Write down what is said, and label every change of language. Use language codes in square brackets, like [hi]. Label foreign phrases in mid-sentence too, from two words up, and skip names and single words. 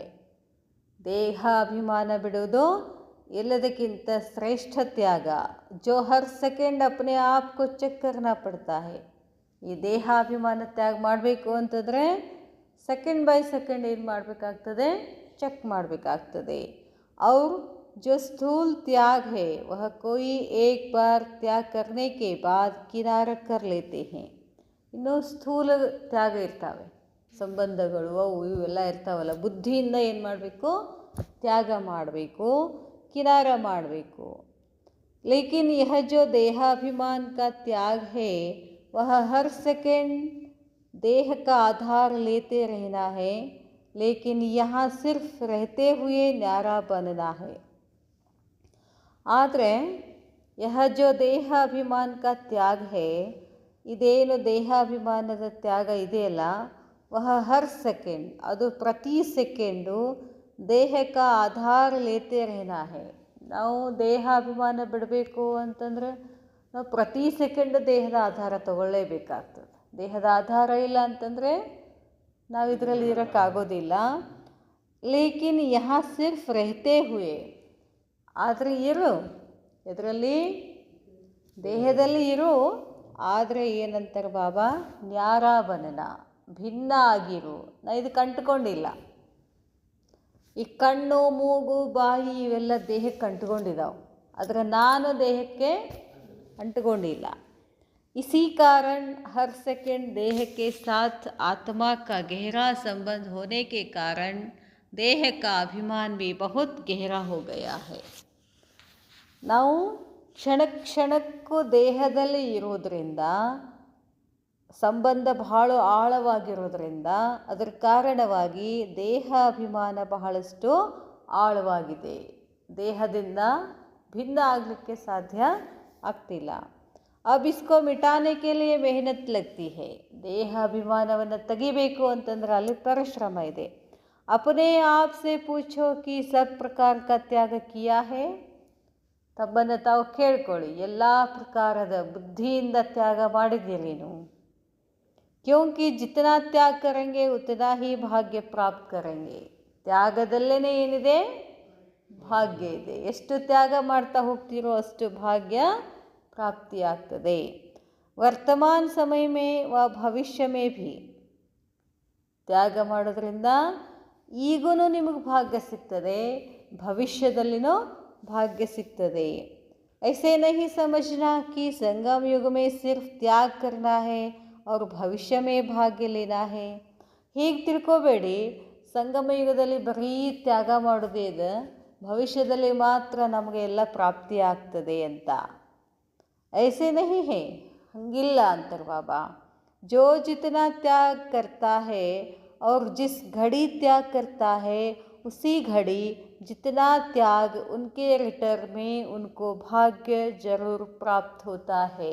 [kn] ದೇಹಾಭಿಮಾನ ಬಿಡೋದು ಎಲ್ಲದಕ್ಕಿಂತ ಶ್ರೇಷ್ಠ ತ್ಯಾಗ. [hi] जो हर सेकंड अपने आप को चेक करना पड़ता है. [kn] ಈ ದೇಹಾಭಿಮಾನ ತ್ಯಾಗ ಮಾಡಬೇಕು ಅಂತಂದರೆ [en] second by second [kn] ಏನು ಮಾಡಬೇಕಾಗ್ತದೆ? ಚೆಕ್ ಮಾಡಬೇಕಾಗ್ತದೆ. [hi] और जो स्थूल त्याग है वह कोई एक बार त्याग करने के बाद किनारा कर लेते हैं. [kn] ಇನ್ನು ಸ್ಥೂಲ ತ್ಯಾಗ ಇರ್ತಾವೆ, ಸಂಬಂಧಗಳು ಅವು ಇವೆಲ್ಲ ಇರ್ತಾವಲ್ಲ. ಬುದ್ಧಿಯಿಂದ ಏನು ಮಾಡಬೇಕು? ತ್ಯಾಗ ಮಾಡಬೇಕು, ಕಿನಾರ ಮಾಡಬೇಕು. [hi] लेकिन यह जो देहाभिमान का त्याग है वह हर सेकेंड देह का आधार लेते रहना है, लेकिन यहाँ सिर्फ रहते हुए न्यारा बनना है. ಆದರೆ यह जो देहाभिमान का त्याग है, [kn] ಇದೇನು ದೇಹಾಭಿಮಾನದ ತ್ಯಾಗ ಇದೆಯಲ್ಲ, [hi] वह हर सेकंड, [kn] ಅದು ಪ್ರತಿ ಸೆಕೆಂಡು [hi] देहका आधार लेते रहना है. [kn] ನಾವು ದೇಹಾಭಿಮಾನ ಬಿಡಬೇಕು ಅಂತಂದ್ರೆ ನಾವು ಪ್ರತಿ ಸೆಕೆಂಡ್ ದೇಹದ ಆಧಾರ ತಗೊಳ್ಳೇಬೇಕಾಗ್ತದೆ. ದೇಹದ ಆಧಾರ ಇಲ್ಲ ಅಂತಂದರೆ ನಾವು ಇದರಲ್ಲಿ ಇರೋಕ್ಕಾಗೋದಿಲ್ಲ. [hi] लेकिन यहाँ सिर्फ रहते हुए, [kn] ಆದರೆ ಇರು, ಇದರಲ್ಲಿ ದೇಹದಲ್ಲಿ ಇರು, ಆದರೆ ಏನಂತಾರೆ ಬಾಬಾ? [hi] न्यारा बनना, [kn] ಭಿನ್ನ ಆಗಿರು. ನಾ ಇದಕ್ಕೆ ಅಂಟ್ಕೊಂಡಿಲ್ಲ. ಈ ಕಣ್ಣು, ಮೂಗು, ಬಾಯಿ ಇವೆಲ್ಲ ದೇಹಕ್ಕೆ ಅಂಟ್ಕೊಂಡಿದ್ದಾವೆ, ಆದರೆ ನಾನು ದೇಹಕ್ಕೆ ಅಂಟ್ಕೊಂಡಿಲ್ಲ. [hi] इसी कारण हर सेकेंड देह के साथ आत्मा का गहरा संबंध होने के कारण देह का अभिमान भी बहुत गहरा हो गया है. [kn] ನಾವು ಕ್ಷಣ ಕ್ಷಣಕ್ಕೂ ದೇಹದಲ್ಲಿ ಇರೋದರಿಂದ, ಸಂಬಂಧ ಬಹಳ ಆಳವಾಗಿರೋದ್ರಿಂದ, ಅದರ ಕಾರಣವಾಗಿ ದೇಹಾಭಿಮಾನ ಬಹಳಷ್ಟು ಆಳವಾಗಿದೆ. ದೇಹದಿಂದ ಭಿನ್ನ ಆಗಲಿಕ್ಕೆ ಸಾಧ್ಯ ಆಗ್ತಿಲ್ಲ. [hi] अब इसको मिटाने के लिए मेहनत लगती है. [kn] ದೇಹಾಭಿಮಾನವನ್ನು ತೆಗಿಬೇಕು ಅಂತಂದ್ರೆ ಅಲ್ಲಿ ಪರಿಶ್ರಮ ಇದೆ. [hi] अपने आप से पूछो कि सब प्रकार का त्याग किया है. [kn] ತಮ್ಮನ್ನು ತಾವು ಕೇಳ್ಕೊಳ್ಳಿ, ಎಲ್ಲ ಪ್ರಕಾರದ ಬುದ್ಧಿಯಿಂದ ತ್ಯಾಗ ಮಾಡಿದ್ದೀರೇನು? [hi] क्योंकि जितना त्याग करेंगे उतना ही भाग्य प्राप्त करेंगे. [kn] ತ್ಯಾಗದಲ್ಲೇ ಏನಿದೆ? ಭಾಗ್ಯ ಇದೆ. ಎಷ್ಟು ತ್ಯಾಗ ಮಾಡ್ತಾ ಹೋಗ್ತೀರೋ ಅಷ್ಟು ಭಾಗ್ಯ ಪ್ರಾಪ್ತಿಯಾಗ್ತದೆ. [hi] वर्तमान समय में व भविष्य में भी [kn] ತ್ಯಾಗ ಮಾಡೋದ್ರಿಂದ ಈಗೂ ನಿಮಗೆ ಭಾಗ್ಯ ಸಿಗ್ತದೆ, ಭವಿಷ್ಯದಲ್ಲಿನೋ ಭಾಗ್ಯ ಸಿಗ್ತದೆ. [hi] ऐसे नहीं समझना कि संगम युग में सिर्फ त्याग करना है और भविष्य में भाग्य लेना है. [kn] ಹೀಗೆ ತಿಳ್ಕೊಬೇಡಿ, ಸಂಗಮ ಯುಗದಲ್ಲಿ ಬರೀ ತ್ಯಾಗ ಮಾಡೋದೇ ಇದೆ, ಭವಿಷ್ಯದಲ್ಲಿ ಮಾತ್ರ ನಮಗೆ ಎಲ್ಲ ಪ್ರಾಪ್ತಿ ಆಗ್ತದೆ ಅಂತ. [hi] ऐसे नहीं है, [kn] ಹಂಗಿಲ್ಲ ಅಂತಾರೆ ಬಾಬಾ. [hi] जो जितना त्याग करता है और जिस घड़ी त्याग करता है उसी घड़ी जितना त्याग उनके रिटर्न में उनको भाग्य जरूर प्राप्त होता है.